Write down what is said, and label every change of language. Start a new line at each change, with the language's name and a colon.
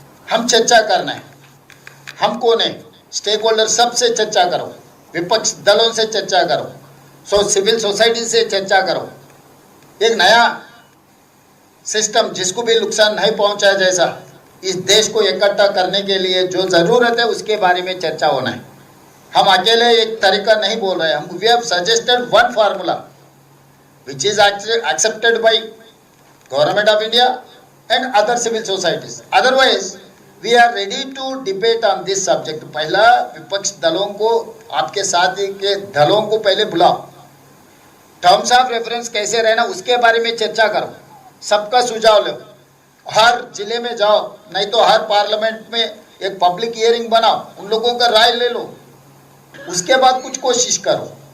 Hindi: हम चर्चा करना है, हम कौन है, स्टेक होल्डर सबसे चर्चा करो, विपक्ष दलों से चर्चा करो, सिविल सोसाइटी से चर्चा करो। एक नया सिस्टम जिसको भी नुकसान नहीं पहुंचाए जैसा इस देश को इकट्ठा करने के लिए जो ज़रूरत है उसके बारे में चर्चा होना है। हम अकेले एक तरीका नहीं बोल रहे हैं।
English: हम we have suggested one formula which is accepted by government of India and other civil societies. Otherwise, we are ready to debate on this subject.
Hindi: पहला विपक्ष दलों को, आपके साथी के दलों को पहले बुलाओ, टर्म्स ऑफ रेफरेंस कैसे रहना उसके बारे में चर्चा करो, सबका सुझाव लो, हर जिले में जाओ, नहीं तो हर पार्लियामेंट में एक पब्लिक हियरिंग बनाओ, उन लोगों का राय ले लो, उसके बाद कुछ कोशिश करो।